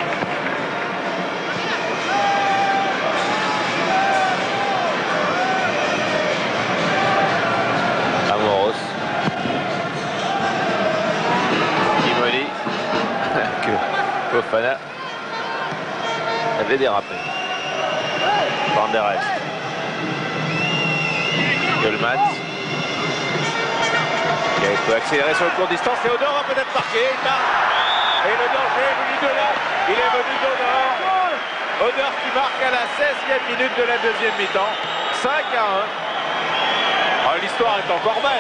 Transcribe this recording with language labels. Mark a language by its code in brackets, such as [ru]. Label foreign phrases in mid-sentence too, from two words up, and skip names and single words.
[fr] Amoros. Kimoli. Que Fofana avait dérapé. Van der Elst. Goldmans. Il peut accélérer sur le court distance et Odor va peut-être marquer. Il marque. Et le danger est venu de là. Il est venu d'Odor. Odor qui marque à la 16e minute de la deuxième mi-temps. 5-1. L'histoire est encore belle.